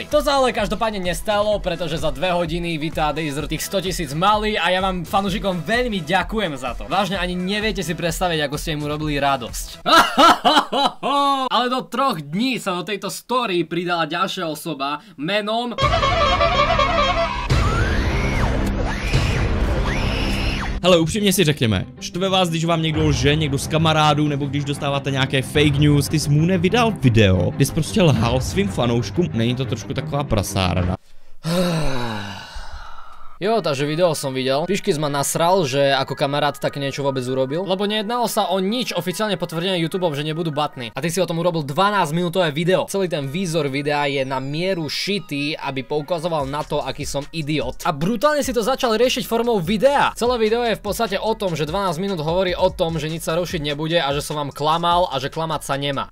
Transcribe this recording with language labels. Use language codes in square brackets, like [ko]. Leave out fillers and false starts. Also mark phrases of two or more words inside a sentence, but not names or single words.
[sk] To sa ale každopádne nestalo, pretože za 2 hodiny Vita a Dejzer tých 100 000 mali a ja vám fanúšikom veľmi ďakujem za to. Vážne ani neviete si predstaviť, ako ste im urobili radosť. Ale do 3 dní sa do tejto story pridala ďalšia osoba menom... [cs] Hele, upřímně si řekněme, štve vás, když vám někdo lže, někdo z kamarádů, nebo když dostáváte nějaké fake news. Ty jsi Mune vydal video, kde jsi prostě lhal svým fanouškům, není to trošku taková prasárna? [sk] Jo, takže video som videl. Piškis ma nasral, že ako kamarát také niečo vôbec urobil, lebo nejednalo sa o nič oficiálne potvrdené YouTubeom, že nebudú butny. A ty si o tom urobil 12 minútové video. Celý ten výzor videa je na mieru šitý, aby poukazoval na to, aký som idiot. A brutálne si to začal riešiť formou videa. Celé video je v podstate o tom, že 12 minút hovorí o tom, že nič sa rušiť nebude a že som vám klamal a že klamať sa nemá.